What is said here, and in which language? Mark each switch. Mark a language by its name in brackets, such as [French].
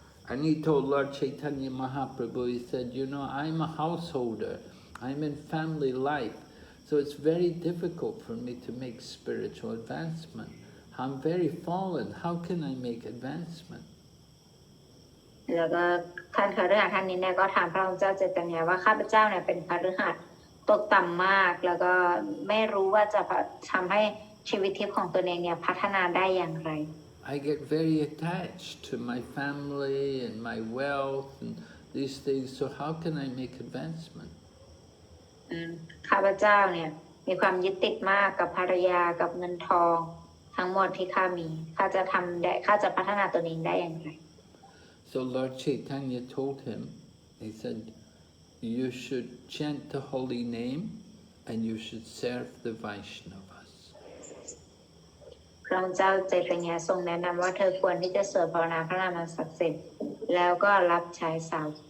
[English] And he told Lord Chaitanya Mahaprabhu, he said, you know, I'm a householder. I'm in family life. So it's very difficult for me to make spiritual advancement. I'm very fallen. How can I make advancement? [Thai] แล้วก็ท่านคฤหัสถ์ท่านนี้เนี่ยก็ถามพระองค์เจ้าเจตนาว่าข้าพเจ้าเนี่ยเป็นคฤหัสถ์ตกต่ำมากแล้วก็ไม่รู้ว่าจะทำให้ชีวิตทิพย์ของตัวเองเนี่ยพัฒนาได้อย่างไร [English] I get very attached to my family and my wealth and these things. So how can I make advancement? [Thai] ข้าพเจ้าเนี่ยมีความยึดติดมากกับภรรยากับเงินทองทั้งหมดที่ข้ามีข้าจะทำได้ข้าจะพัฒนาตัวเองได้อย่างไร [English] So Lord Chaitanya told him, he said, you should chant the holy name and you should serve the Vaishnavas. [Thai] พระองค์เจ้าเจตนาทรงแนะนำว่าเธอควรที่จะสวดภาวนาพระนามอันศักดิ์สิทธิ์แล้วก็รับใช้สาว